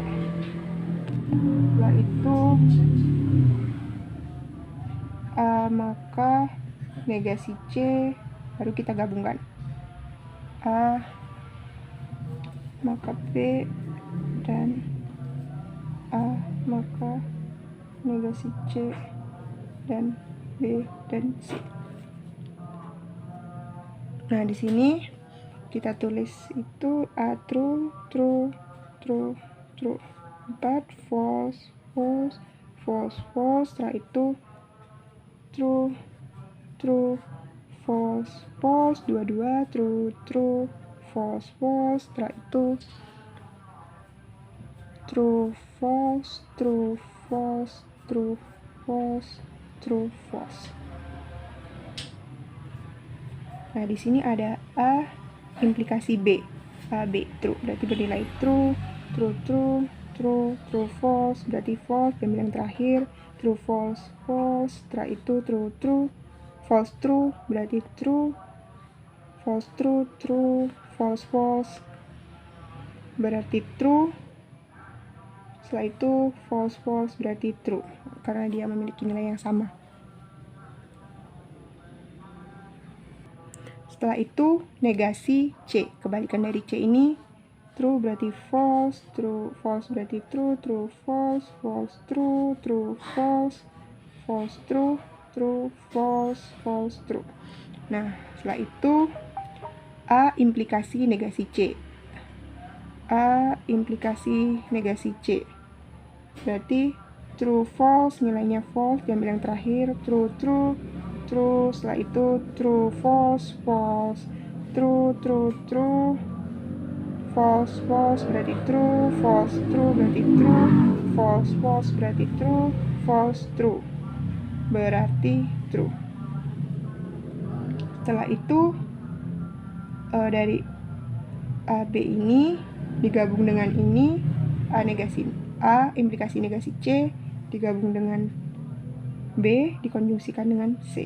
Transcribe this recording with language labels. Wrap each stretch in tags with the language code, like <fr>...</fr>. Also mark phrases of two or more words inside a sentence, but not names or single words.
<id>Setelah itu A maka negasi C, baru kita gabungkan A maka B dan A maka negasi C dan B dan C. Nah, di sini kita tulis itu A true, 4 false, setelah itu</id> <en>true, false,</en> <id>22,</id> <en>true, false,</en> <id>setelah itu</id> <en>true, false.</en> <id>Nah, di sini ada A implikasi B. A, B, true. Berarti bernilai</id> <en>true, false.</en> <id>Berarti false, dan yang terakhir</id> <en>true, false.</en> <id>Setelah itu</id> <en>true, false, true.</en> <id>Berarti</id> <en>true, false, true, false.</en> <id>Berarti true. Setelah itu false, berarti true, karena dia memiliki nilai yang sama. Setelah itu negasi C, kebalikan dari C ini true berarti</id> <en>false, false</en> <id>berarti</id> <en>true, false, true, false, true, false, true.</en> <id>Nah, setelah itu A implikasi negasi C. A implikasi negasi C. Berarti</id> <en>true, false,</en> <id>nilainya false, diambil yang terakhir true, setelah itu</id> <en>true, false, true, false</en> <id>berarti</id> <en>true, false,</en> <id>berarti</id> <en>true, false</en> <id>berarti</id> <en>true, false, true</en> <id>berarti true. Setelah itu dari AB ini digabung dengan ini, A negasi A implikasi negasi C digabung dengan B dikonjungsikan dengan C.</id>